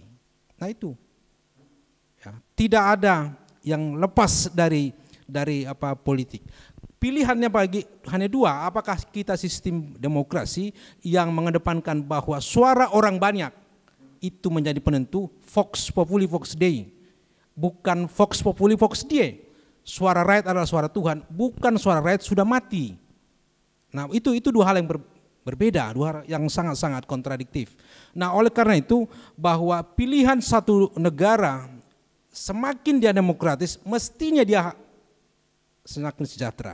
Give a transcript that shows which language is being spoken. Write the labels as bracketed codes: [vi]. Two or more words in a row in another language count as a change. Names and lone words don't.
[id] Nah itu, ya, tidak ada yang lepas dari politik. Pilihannya hanya 2, apakah kita sistem demokrasi yang mengedepankan bahwa suara orang banyak itu menjadi penentu, [la] vox populi vox Dei, [id] bukan [la] vox populi vox Dei. [id] Suara rakyat adalah suara Tuhan, bukan suara rakyat sudah mati. Nah itu 2 hal yang berbeda, 2 hal yang sangat-sangat kontradiktif. Nah oleh karena itu bahwa pilihan satu negara semakin dia demokratis, mestinya dia semakin sejahtera.